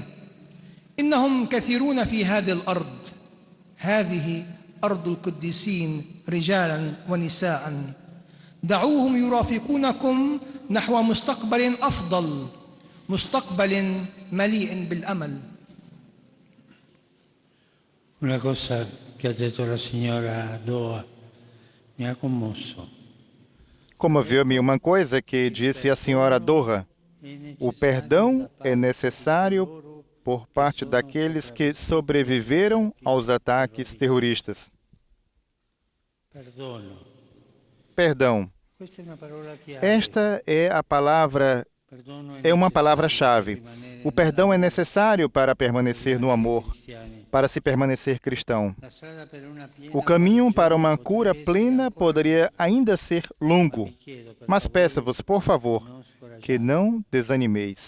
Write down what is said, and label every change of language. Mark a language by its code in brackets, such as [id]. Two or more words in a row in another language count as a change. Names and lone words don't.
[ar] إنهم كثيرون في هذه الأرض، هذه أرض القديسين رجالاً ونساء. دعوهم يرافقونكم نحو مستقبل أفضل، مستقبل مليء بالأمل. [it] Una cosa che ha detto la signora Doa mi ha commosso. [pt] Comoveu-me uma coisa que disse a senhora Doha: o perdão é necessário por parte daqueles que sobreviveram aos ataques terroristas. [it] Perdono. [pt] Perdão. [it] Questa è una parola chiave. [pt] Esta é a palavra, é uma palavra-chave. O perdão é necessário para permanecer no amor, para se permanecer cristão. O caminho para uma cura plena poderia ainda ser longo, mas peço-vos, por favor, que não desanimeis.